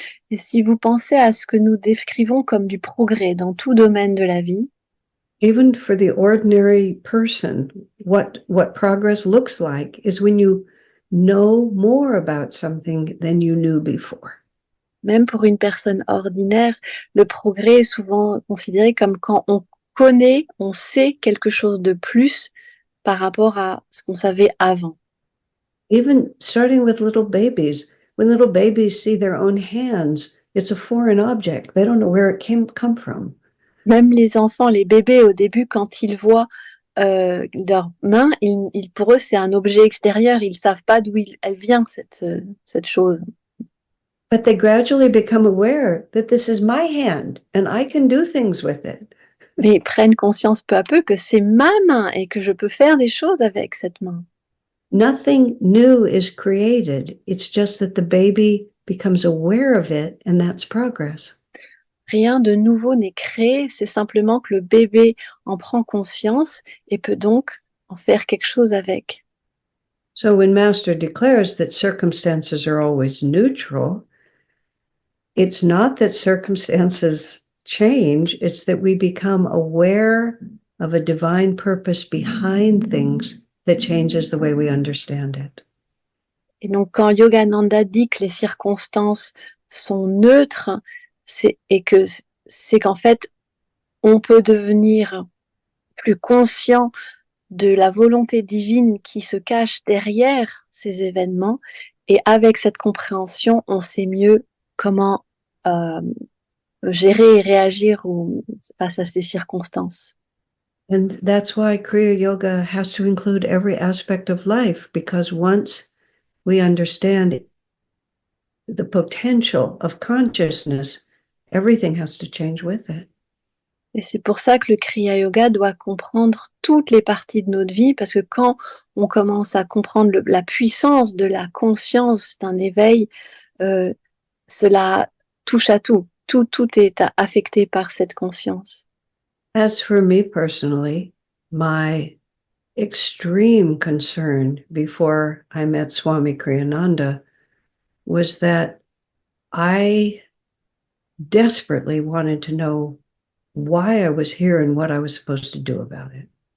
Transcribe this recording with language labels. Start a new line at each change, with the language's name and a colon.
French: et si vous pensez à ce que nous décrivons comme du progrès dans tout domaine de la vie,
English: even for the ordinary person, what progress looks like is when you know more about something than you knew before.
French: Même pour une personne ordinaire, le progrès est souvent considéré comme quand on connaît, on sait quelque chose de plus par rapport à ce qu'on savait avant.
English: Even starting with little babies, when little babies see their own hands, it's a foreign object. They don't know where it come from.
French: Même les enfants, les bébés, au début, quand ils voient leurs mains, pour eux, c'est un objet extérieur. Ils ne savent pas d'où elle vient, cette chose.
English: But they gradually become aware that this is my hand and I can do things with it.
French: Mais ils prennent conscience peu à peu que c'est ma main et que je peux faire des choses avec cette main.
English: Nothing new is created. It's just that the baby becomes aware of it, and that's progress.
French: Rien de nouveau n'est créé, c'est simplement que le bébé en prend conscience et peut donc en faire quelque chose avec.
English: So when Master declares that circumstances are always neutral, it's not that circumstances change, it's that we become aware of a divine purpose behind things that changes the way we understand it.
French: Et donc quand Yogananda dit que les circonstances sont neutres, c'est qu'en fait, on peut devenir plus conscient de la volonté divine qui se cache derrière ces événements. Et avec cette compréhension, on sait mieux comment gérer et réagir face à ces circonstances.
English: And that's why Kriya Yoga has to include every aspect of life, because once we understand the potential of consciousness, everything has to change with it.
French: Et c'est pour ça que le Kriya Yoga doit comprendre toutes les parties de notre vie, parce que quand on commence à comprendre la puissance de la conscience d'un éveil, cela touche à tout. Tout est affecté par cette conscience.
English: As for me personally, my extreme concern before I met Swami Kriyananda was that I desperately wanted to know why I was here and what I was supposed to do about it.